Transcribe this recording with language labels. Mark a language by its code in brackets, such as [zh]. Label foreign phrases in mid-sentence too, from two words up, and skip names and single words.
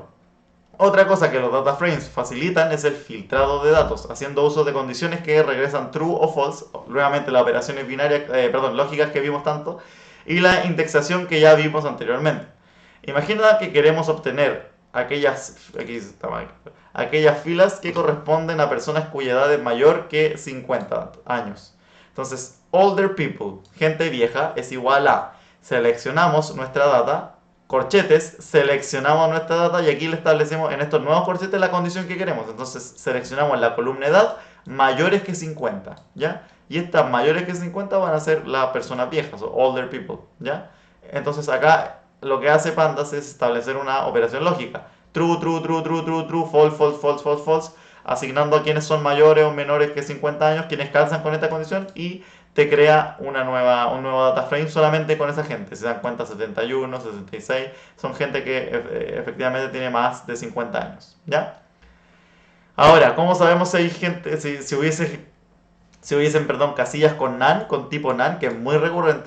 [es] Otra cosa que los [en] data frames [es] facilitan es el filtrado de datos, haciendo uso de condiciones que regresan true o false, nuevamente las operaciones binarias, lógicas que vimos tanto, y la indexación que ya vimos anteriormente. Imagina que queremos obtener aquellas filas que corresponden a personas cuya edad es mayor que 50 años. Entonces, [en] older people, [es] gente vieja, es igual a, seleccionamos nuestra data, corchetes, seleccionamos nuestra data y aquí le establecemos en estos nuevos corchetes la condición que queremos. Entonces seleccionamos la columna edad mayores que 50, ¿ya? Y estas mayores que 50 van a ser las personas viejas o [en] older people, [es] ¿ya? Entonces acá lo que hace Pandas es establecer una operación lógica. [en] True, true, true, true, true, true, false, false, false, false, false, [es] asignando a quienes son mayores o menores que 50 años, quienes calzan con esta condición y te crea un nuevo [en] data frame [es] solamente con esa gente. Si se dan cuenta, 71, 66, son gente que efectivamente tiene más de 50 años, ¿ya? Ahora, ¿cómo sabemos si hay gente, si hubiesen, perdón, casillas con NaN, con tipo NaN, que es muy recurrente?